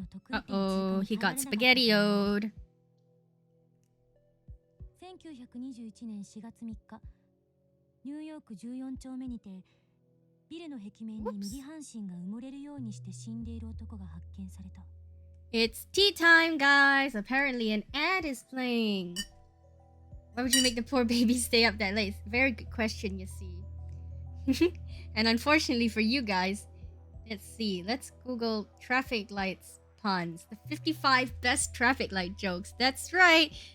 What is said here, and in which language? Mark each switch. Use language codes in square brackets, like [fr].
[en] Uh-oh, he got spaghetti-o'd. [ja] 1921年4月3日、ニューヨーク14丁目にて、ビルの壁面に右半身が埋もれるようにして死んでいる男が発見された。 [en] It's tea time, guys. Apparently an ad is playing. Why would you make the poor baby stay up that late? Very good question, you see. And unfortunately for you guys, let's see. Let's Google traffic lights puns. The 55 best traffic light jokes. That's right.